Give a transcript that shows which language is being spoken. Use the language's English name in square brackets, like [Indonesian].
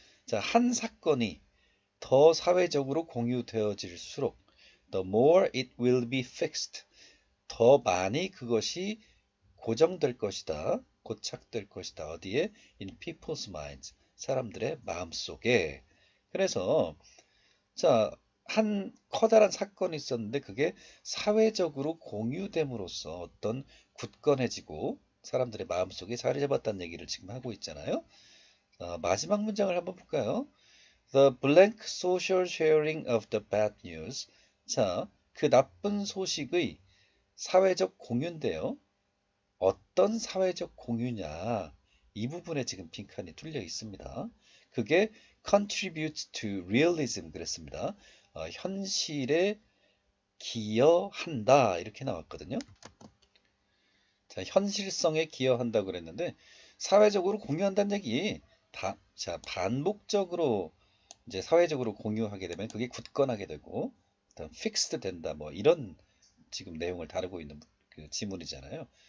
[Korean] 자, 한 사건이 더 사회적으로 공유되어질수록 [English] the more it will be fixed. [Korean] 더 많이 그것이 고정될 것이다. 고착될 것이다. 어디에? [English] In people's minds. [Korean] 사람들의 마음속에. 그래서 자, 한 커다란 사건이 있었는데 그게 사회적으로 공유됨으로써 어떤 굳건해지고 사람들의 마음속에 자리 잡았다는 얘기를 지금 하고 있잖아요. 마지막 문장을 한번 볼까요? [English] The blank social sharing of the bad news. [Korean] 자, 그 나쁜 소식의 사회적 공유인데요. 어떤 사회적 공유냐? 이 부분에 지금 빈칸이 뚫려 있습니다. 그게 [English] contributes to realism [Korean] 그랬습니다. 현실에 기여한다 이렇게 나왔거든요. 자, 현실성에 기여한다고 그랬는데 사회적으로 공유한다는 얘기 자, 반복적으로 이제 사회적으로 공유하게 되면 그게 굳건하게 되고 fixed 된다 뭐 이런 지금 내용을 다루고 있는 그 지문이잖아요.